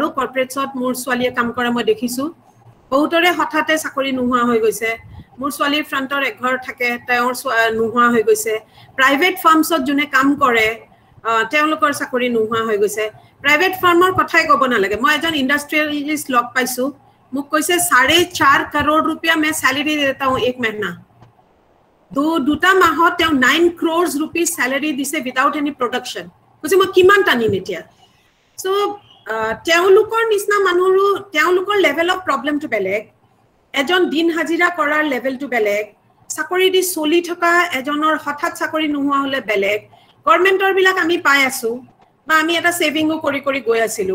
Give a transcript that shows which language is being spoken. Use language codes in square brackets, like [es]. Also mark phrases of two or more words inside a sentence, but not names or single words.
[as] কৰ্পৰেটছত মোৰ ছোৱালীয়ে কাম কৰা মই দেখিছো বহুতৰে হঠাতে চাকৰি নোহোৱা হৈ গৈছে মোৰ ছোৱালীৰ ফ্ৰণ্টৰ একঘৰ থাকে তেওঁৰ নোহোৱা হৈ গৈছে [en] private firmsত [as] যোনে কাম কৰে তেওঁলোকৰ চাকৰি নোহোৱা হৈ গৈছে [en] private firmৰ [as] কথাই ক'ব নালাগে মই এজন ইন্ডাষ্ট্ৰিয়েলিষ্ট লগ পাইছো মোক কৈছে 4.5 करोड़ [hi] रुपया मैं सैलरी देता हूं एक महीना [as] দুটা মাহত তেওঁ 9 [en] crores rupees salary [as] দিছে [en] without any production [as] কৈছে মই কিমান টানিম এতিয়া সো তেওঁলোকৰ নিচিনা মানুহৰো তেওঁলোকৰ [en] level of problemটো [as] বেলেগ এজন দিন হাজিৰা কৰাৰ লেভেলটো বেলেগ চাকৰি দি চলি থকা এজনৰ হঠাৎ চাকৰি নোহোৱা হলে বেলেগ গভৰ্নমেন্টৰ বিলাক আমি পাই আছো বা আমি এটা সেভিংও কৰি গৈ আছিলো